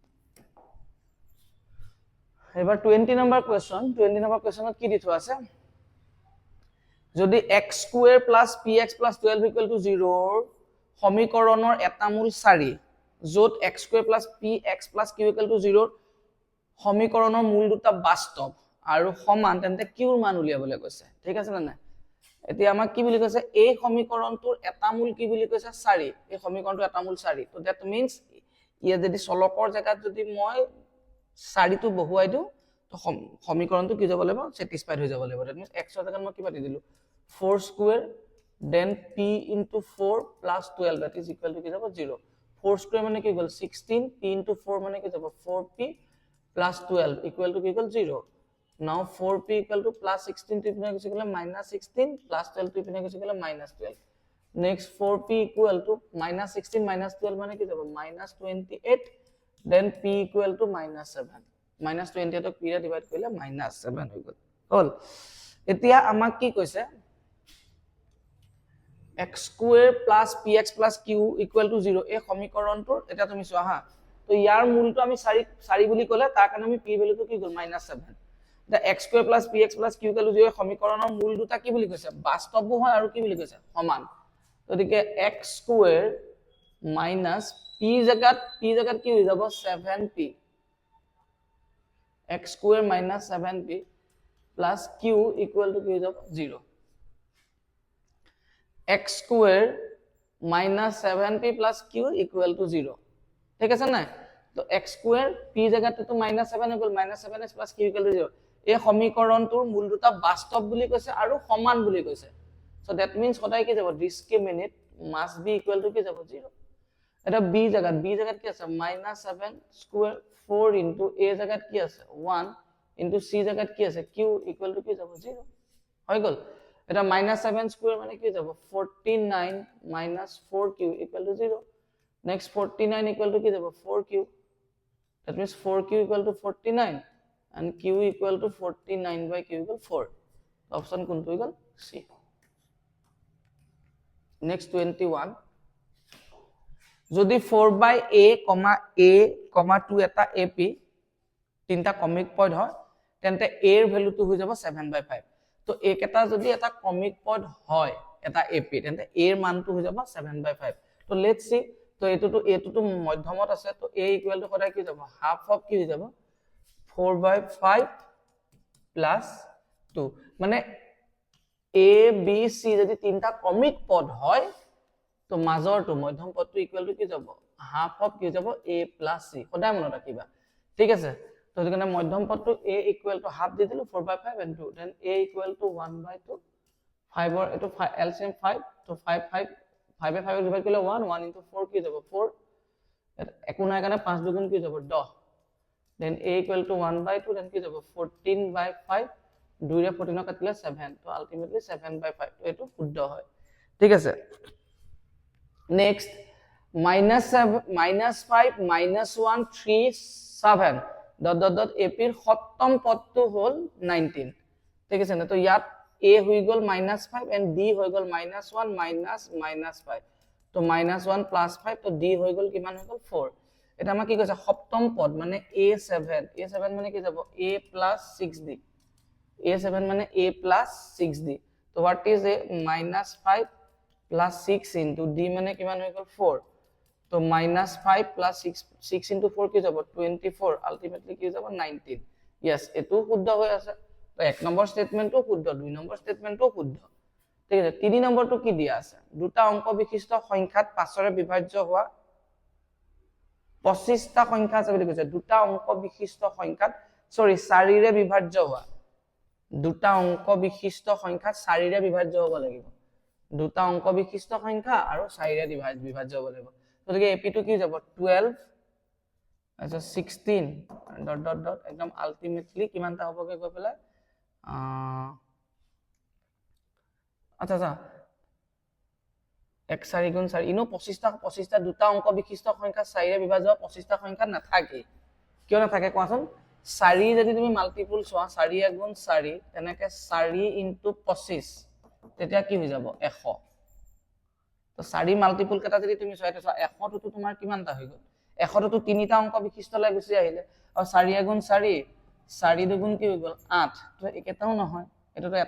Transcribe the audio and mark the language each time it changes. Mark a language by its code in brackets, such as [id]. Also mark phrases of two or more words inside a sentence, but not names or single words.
[as] এবাৰ 20 নম্বৰ কোৱেশ্চনত কি দি থোৱা আছে যদি x² + px + 12 = 0 সমীকৰণৰ এটা মূল 4 য'ত x² + px + q = 0 সমীকৰণৰ মূল দুটা বাস্তৱ আৰু সমান তেন্তে কিউৰ মান উলিয়াবলৈ কৈছে ঠিক আছে না এতিয়া আমাক কি বুলি কৈছে এই সমীকৰণটোৰ এটা মূল কি বুলি কৈছে 4 এই সমীকৰণটোৰ এটা মূল 4 তো [en] that means [as] ইয়া যদি চলকৰ জায়গাত যদি মই 4 টো বহুৱাই দিও তো সমীকৰণটো কি যাব লাগিব স্যাটিসফাইড হৈ যাব লাগিব [en] that means [as] x ৰ জায়গাত মই কি পাতি দিলো 4² [en] then p into 4 plus 12 that is equal to [as] কি যাব 0 4² মানে কি গল 16 [en] p into 4 [as] মানে কি যাব [en] 4p plus 12 equal to [as] কি গল 0 [en] now 4p equal to plus 16 [as] to ইপিনে গুছি গলে [en] minus 16 plus 12 [as] to ইপিনে গুছি গলে [en] minus 12 next 4p equal to minus 16 minus 12 [as] মানে কি যাব [en] minus 28 then p equal to minus 7 minus 28 [as] ক p ৰে ডিভাইড কৰিলে [en] minus 7 [as] হৈ গল হল এতিয়া আমাক কি কৈছে x² + px + q = 0 এই সমীকৰণটোৰ এটা তুমি চোৱা হা তো ইয়াৰ মূলটো আমি 4 বুলি ক'লে তাৰ কাৰণে আমি p ভ্যালুটো কি গল -7 দা x² + px + q = 0 সমীকৰণৰ মূল দুটা কি বুলি কৈছে বাস্তৱো হয় আৰু কি বুলি কৈছে সমান গতিকে x² - p জাগাত কি হৈ যাব 7p x² - 7p + q = কি হৈ যাব 0 x² - 7p + q = 0 ঠিক আছে না তো x² p জায়গাতে তো -7 হৈ গল -7s + q = 0 এই সমীকৰণটোৰ মূল দুটা বাস্তৱ বুলি কৈছে আৰু সমান বুলি কৈছে [en] so that means [as] সদায় কি যাব [en] discriminant must be equal to [as] কি যাব 0 এটা b জায়গাত কি আছে -7² 4 ইনটু a জায়গাত কি আছে 1 ইনটু c জায়গাত কি আছে q [en] equal to [as] কি যাব 0 হৈ গল এটা -7² মানে কি যাব 49 - [en] 4q = 0 next 49 equal to কি যাব 4q that means 4q equal to 49 and q equal to 49/q = 4 option কোনটো হৈ গল c [as] next 21 যদি 4/a, a, 2 এটা ap তিনটা কমিক পইণ্ট হয় তেন্তে a এর ভ্যালুটো হৈ যাব 7/5 তো a কেটা যদি এটা কমিক পইণ্ট হয় এটা ap তেন্তে a এর মানটো হৈ যাব 7/5 তো [en] let's see [as] তো এটোটো মধ্যমত আছে তো a [en] equal to [as] সদায় কি যাব [en] half of [as] কি হৈ যাব 4/5 plus 2 মানে a b c যদি তিনটা কমিক পদ হয় তো মাজৰটো মধ্যম পদটো [en] equal to [as] কি যাব [en] half of [as] কি যাব [en] a plus c [as] সদায় মনত ৰাখিবা ঠিক আছে তো এখানে মধ্যম পদটো a [en] equal to half [as] দি দিলো 4/5 and 2 then a [en] equal to [as] 1/2 5 or এটো LCM 5 তো 5 5 এ 5 ডিভাইড কৰিলে 1 1 into 4 কি যাব 4 একো নাই কাৰণে 5 দুগুণ কি যাব 10 [en] then a equal to 1/2 then [as] কি যাব 14/5 2 ৰে 14 কাটিলে 7 তো আলটিমেটলি 7/5 তো এটো শুদ্ধ হয় ঠিক আছে নেক্সট -5 -1 3 7 ডট ap এর সপ্তম পদটো হল 19 ঠিক আছে না তো ইয়াত a হৈ গল -5 and d হৈ গল -1 -5 তো -1 + 5 তো d হৈ গল কিমান হৈ গল 4 এটা আমাক কি কৈছে সপ্তম পদ মানে a7 মানে কি যাব a + 6d a7 মানে a + 6d তো [en] what is a [as] -5 + 6 into d মানে কিমান হৈ গল 4 তো -5 + 6 into 4 কি যাব 24 আলটিমেটলি কি যাব 19 यस এটো শুদ্ধ হৈ আছে তো এক নম্বৰ স্টেটমেন্টটো শুদ্ধ দুই নম্বৰ স্টেটমেন্টটো শুদ্ধ ঠিক আছে তিনি নম্বৰটো কি দিয়া আছে দুটা অংক বিশিষ্ট সংখ্যাত 5 ৰে বিভাজ্য হোৱা 25টা সংখ্যা আছে বুলি কৈছে দুটা অংক বিশিষ্ট সংখ্যাত 4 ৰে বিভাজ্য হোৱা দুটা অংক বিশিষ্ট সংখ্যাত 4 ৰে বিভাজ্য হ'ব লাগিব দুটা অংক বিশিষ্ট সংখ্যা আৰু 4 ৰে বিভাজ্য হ'ব লাগিব গতিকে AP টো কি যাব 12 আচ্ছা 16 [en] dot dot dot [as] একদম আলটিমেটলি কিমানটা হ'বগে গৈ পেলাই আচ্ছা আচ্ছা 1 4 গুণ 4 ইনো 25টা দুটা অংক বিশিষ্ট সংখ্যা 4 ৰে বিভাজ্য 25টা সংখ্যা নাথাকে কিয় নাথাকে কোৱাচোন 4 যদি তুমি মাল্টিপল চোৱা 4 গুণ 4 তেনেকে 4 ইনটু 25 তেতিয়া কি হৈ যাব 100 তো 4 মাল্টিপল কেটা যদি তুমি চোৱা এটা 100 টো তোমাৰ কিমানটা হৈ গ'ল 100 টো তিনিটা অংক বিশিষ্ট লৈ গুছি আহিলে আৰু 4 গুণ 4 4 দুগুণ কি হৈ গ'ল 8 তো একেটাও নহয় এটা তো